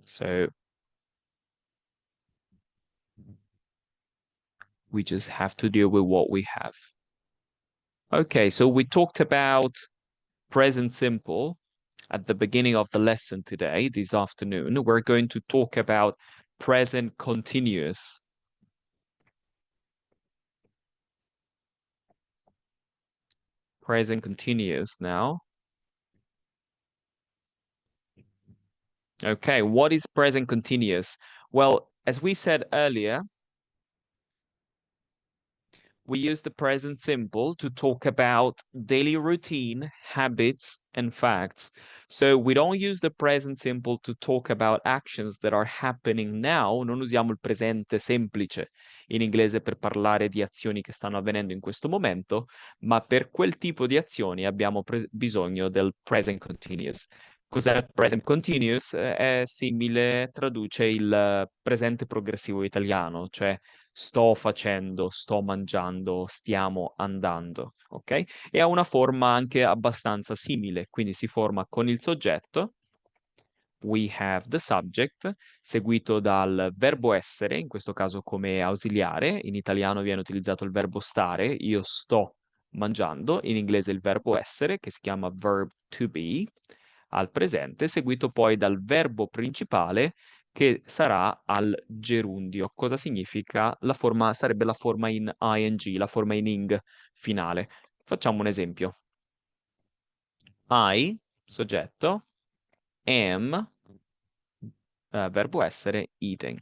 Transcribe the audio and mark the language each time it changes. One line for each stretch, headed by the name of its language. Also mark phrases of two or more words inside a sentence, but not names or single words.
English: So we just have to deal with what we have. Okay, so we talked about present simple at the beginning of the lesson today, this afternoon. We're going to talk about present continuous. Present continuous now. Okay, what is present continuous? Well, as we said earlier, we use the present simple to talk about daily routine, habits, and facts. So we don't use the present simple to talk about actions that are happening now.
Italian: Non usiamo il presente semplice in inglese per parlare di azioni che stanno avvenendo in questo momento, ma per quel tipo di azioni abbiamo bisogno del
English: present continuous.
Italian: Cos'è il
English: present continuous?
Italian: È simile, traduce il presente progressivo italiano, cioè sto facendo, sto mangiando, stiamo andando, ok? E ha una forma anche abbastanza simile, quindi si forma con il soggetto,
English: we have the subject,
Italian: seguito dal verbo essere, in questo caso come ausiliare, in italiano viene utilizzato il verbo stare, io sto mangiando, in inglese il verbo essere, che si chiama
English: verb to be,
Italian: al presente, seguito poi dal verbo principale, che sarà al gerundio. Cosa significa? La forma sarebbe la forma in ing, la forma in ing finale. Facciamo un esempio. I, soggetto, am, verbo essere, eating.